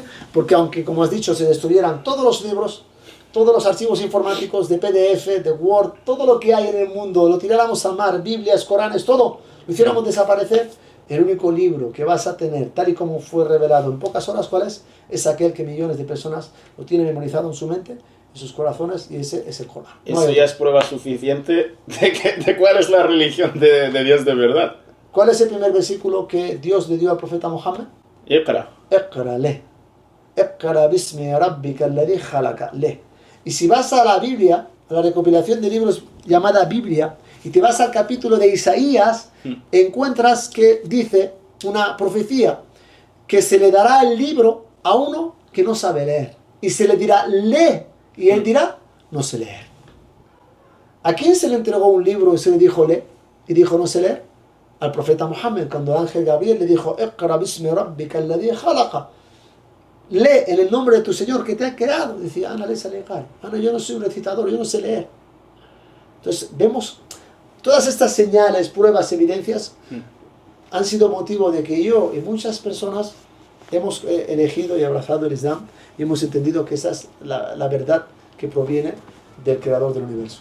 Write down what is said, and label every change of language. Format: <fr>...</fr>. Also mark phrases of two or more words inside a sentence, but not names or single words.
<es>Porque aunque, como has dicho, se destruyeran todos los libros, todos los archivos informáticos de PDF, de Word, todo lo que hay en el mundo, lo tiráramos al mar, Biblias, Coranes, todo, lo hiciéramos desaparecer, el único libro que vas a tener, tal y como fue revelado en pocas horas, ¿cuál es? Es aquel que millones de personas lo tienen memorizado en su mente, en sus corazones, y ese es el Corán. No Eso ya es prueba suficiente de cuál es la religión de Dios de verdad. ¿Cuál es el primer versículo que Dios le dio al profeta Muhammad? Iqra. Iqra le.</es> <ar>اقرأ باسم ربك الذي خلق le.</ar> <es>Y si vas a la Biblia, a la recopilación de libros llamada Biblia, y te vas al capítulo de Isaías, encuentras que dice una profecía, que se le dará el libro a uno que no sabe leer. Y se le dirá, lee, y él dirá, no sé leer. ¿A quién se le entregó un libro y se le dijo, lee? Y dijo, no sé leer. Al profeta Muhammad, cuando el ángel Gabriel le dijo,</es> <ar>اقرأ باسم ربك الذي خلق.</ar> <es>Lee en el nombre de tu Señor que te ha creado. Decía, Ana, yo no soy un recitador, yo no sé leer. Entonces, vemos todas estas señales, pruebas, evidencias, han sido motivo de que yo y muchas personas hemos elegido y abrazado el Islam y hemos entendido que esa es la verdad que proviene del creador del universo.</es>